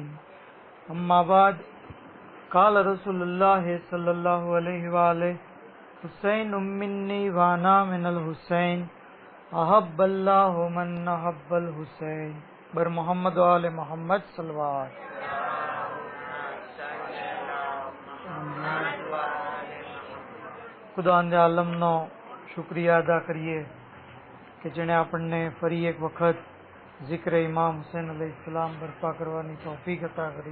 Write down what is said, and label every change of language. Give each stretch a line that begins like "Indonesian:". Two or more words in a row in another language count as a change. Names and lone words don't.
Arabic: أما بعد قال رسول الله صلى الله عليه وآله حسين مني وأنا من الحسين أحب الله من أحب الحسين بر محمد وآل محمد صلى الله.
Gujarati: ખુદાવંદે આલમનો શુક્રિયા અદા કરીએ કે જેણે આપણને ફરી એક વખત ઝિક્ર ઇમામ હુસૈન અલૈહિસ્સલામ બરપા કરવાની તૌફીક અતા કરી.